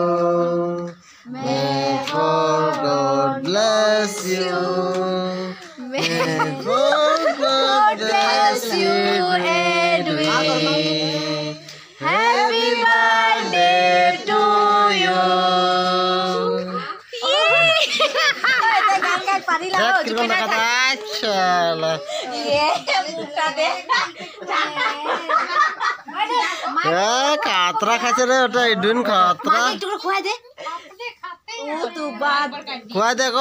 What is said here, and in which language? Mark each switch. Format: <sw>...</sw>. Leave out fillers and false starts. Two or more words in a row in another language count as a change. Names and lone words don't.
<en>May God bless you. May God bless you, Edwin. Happy birthday to you. खातरा खासे रे ओटा इडुन खातरा खुआ दे को</en>